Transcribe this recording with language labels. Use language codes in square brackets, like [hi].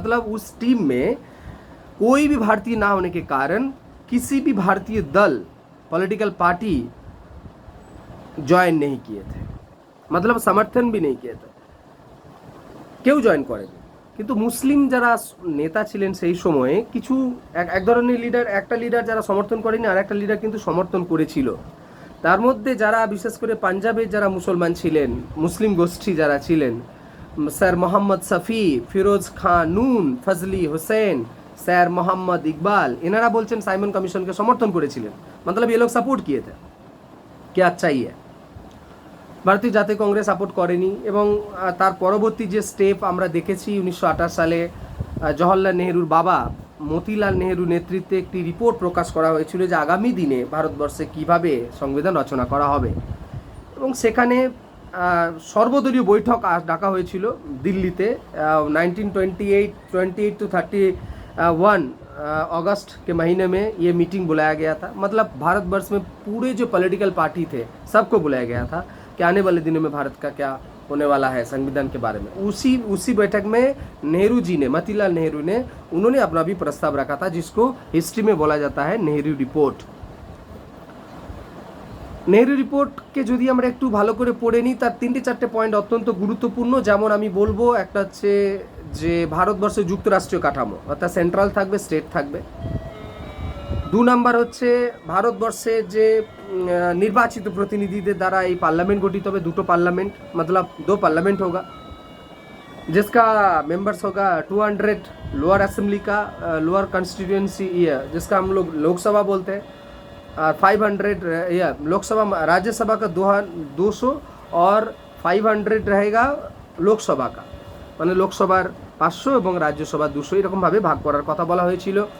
[hi] मतलब उस टीम में कोई भी भारतीय ना होने के कारण किसी भी भारतीय दल, पॉलिटिकल पार्टी ज्वाइन नहीं किए थे, मतलब समर्थन भी नहीं किए थे, [bn] কেউ জয়েন করেনি। কিন্তু মুসলিম যারা নেতা ছিলেন সেই সময়ে কিছু এক ধরনের লিডার, একটা লিডার যারা সমর্থন করেনি আর একটা লিডার কিন্তু সমর্থন করেছিল। তার মধ্যে যারা বিশেষ করে পাঞ্জাবের যারা মুসলমান ছিলেন, মুসলিম গোষ্ঠী যারা ছিলেন, স্যার মোহাম্মদ শফি, ফিরোজ খান নুন, ফজলি হোসেন, স্যার মোহাম্মদ ইকবাল, এনারা বলছেন সাইমন কমিশনকে সমর্থন করেছিলেন। [hi] मतलब ये लोग सपोर्ट किए थे कि अच्छा ही है। [bn] ভারতীয় জাতীয় কংগ্রেস সাপোর্ট করেনি এবং তার পরবর্তী যে স্টেপ আমরা দেখেছি 1928 সালে জওহরলাল নেহরুর বাবা মতিলাল নেহরু নেতৃত্বে একটি রিপোর্ট প্রকাশ করা হয়েছিল যে আগামী দিনে ভারতবর্ষে কিভাবে সংবিধান রচনা করা হবে, এবং সেখানে সর্বদলীয় বৈঠক ডাকা হয়েছিল দিল্লিতে 1928 [hi] टू 31 अगस्त के महीने में ये मीटिंग बुलाया गया था। मतलब भारतवर्ष में पूरे जो पॉलिटिकल पार्टी थे सबको बुलाया गया था कि आने वाले दिनों में भारत का क्या होने वाला है संविधान के बारे में। उसी बैठक में नेहरू जी ने, मोतीलाल नेहरू ने, उन्होंने अपना भी प्रस्ताव रखा था जिसको हिस्ट्री में बोला जाता है नेहरू रिपोर्ट। [bn] নেহরু রিপোর্টকে যদি আমরা একটু ভালো করে পড়ে নিই, তার 3-4টে পয়েন্ট অত্যন্ত গুরুত্বপূর্ণ। যেমন আমি বলবো, একটা হচ্ছে যে ভারতবর্ষের যুক্তরাষ্ট্রীয় কাঠামো, অর্থাৎ সেন্ট্রাল থাকবে, স্টেট থাকবে। 2 নাম্বার হচ্ছে ভারতবর্ষের যে নির্বাচিত প্রতিনিধিদের দ্বারা এই পার্লামেন্ট গঠিত হবে, 2টো পার্লামেন্ট, [hi] मतलब 2 पार्लियामेंट होगा जिसका मेंबर्स होगा 200 लोअर असेंबली का, लोअर कॉन्स्टिट्यूएंसी, जिसका हम लोग लोकसभा बोलते हैं, 500 लोकसभा, राज्यसभा का 200 और 500 रहेगा লোকসভা का, [bn] মানে লোকসভার 500 এবং রাজ্যসভা 200, এরকমভাবে ভাগ করার কথা বলা হয়েছিল।